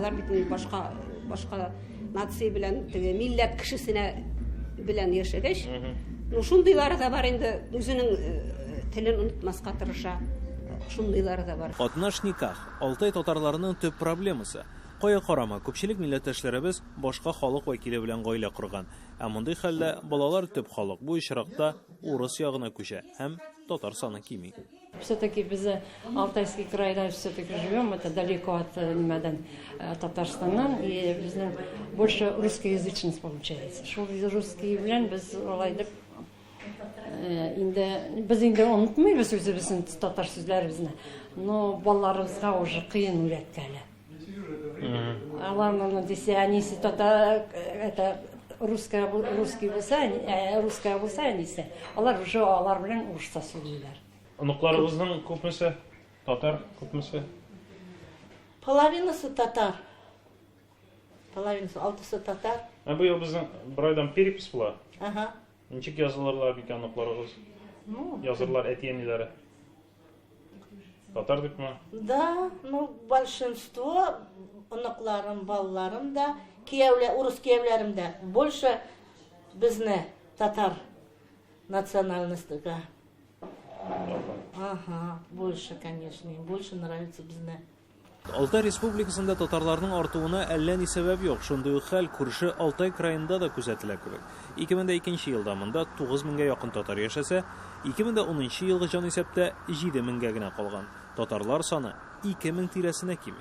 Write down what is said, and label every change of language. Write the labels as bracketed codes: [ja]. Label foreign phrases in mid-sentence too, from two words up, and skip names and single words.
[tt] Алар бит башка нация белән, милләт кешесенә белән яшәгәч, шундыйлары да бар инде, үзенең телен онытмаска тырыша. Шундыйлары да бар. Атнаш никах Алтай татарларының төп проблемасы. Кая карама, күпчелек милләттәшләребез башка халык вәкиле белән гаилә курган. Мондый хәлдә балалар төп халык бу очракта урыс ягына күчә һәм татар саны кими. [ru] Все-таки без Алтайский край все-таки живем, это далеко от Татарстаннан, и больше русскоязычность получается. [tt] Шул русский белән без алай дип Biz инде онытмыйбыз үзебезнең татар сүзләребезне. Но балаларыбызга уже кыен өйрәткәле. Аларның дисә, әнисе татар, [ru] это русская [tt] булса әнисе. Алар уже алар белән урысча сөйлиләр. Оныкларыбызның күпмесе татар, күпмесе? Половинасы татар. Половинасы, 6-сы татар. Быел безнең бер айдан перепись була. Ага. Ничек язылырлар икән оныкларыбыз? Язырлар әти-әниләре. Татар дипме? Да, большинство оныкларым, балаларым да, урыс киявләрем дә больше безне татар национальностьга. [ru] Ага, больше, конечно, больше нравится безне. [tt] Алтай Республикасында татарларның артуына әллә ни сәбәп юк. Шундый ук хәл күрше Алтай краенда да күзәтелә кебек. 2002 елда монда 9000-га якын татар яшәсә, 2010 елгы җан исәптә 7000-га генә калган. Татарлар саны 2000 тирәсенә кими.